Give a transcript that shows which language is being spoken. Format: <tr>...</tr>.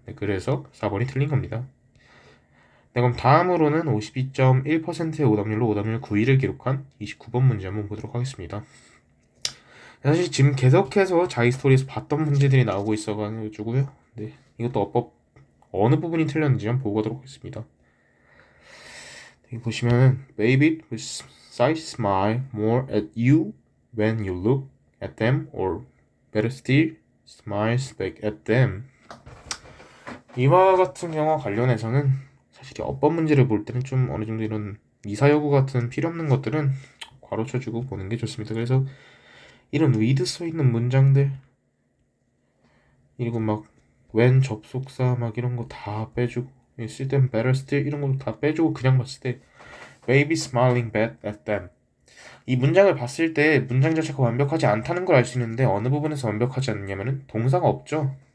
<ko>네, 그래서 4번이 틀린 겁니다. 네, 그럼 다음으로는 52.1%의 오답률로 오답률 9위를 기록한 29번 문제 한번 보도록 하겠습니다. 사실 지금 계속해서 자이스토리에서 봤던 문제들이 나오고 있어가지고요. 네, 이것도 어법 어느 부분이 틀렸는지 한번 보고 가도록 하겠습니다. 여기 보시면은</ko> <en>Baby with sight smile more at you when you look at them, or better still, smiles back at them.</en> <ko>이와 같은 경우와 관련해서는 사실 어법 문제를 볼 때는 좀 어느 정도 이런 미사여구 같은 필요 없는 것들은 괄호쳐주고 보는 게 좋습니다. 그래서 이런 with 써 있는 문장들, 그리고 막 when 접속사 막 이런 거 다 빼주고,</ko> <en>see them better still</en> <ko>이런 것도 다 빼주고 그냥 봤을 때</ko> <en>baby smiling back at them,</en> <ko>이 문장을 봤을 때 문장 자체가 완벽하지 않다는 걸 알 수 있는데 어느 부분에서 완벽하지 않냐면은 동사가 없죠.</ko>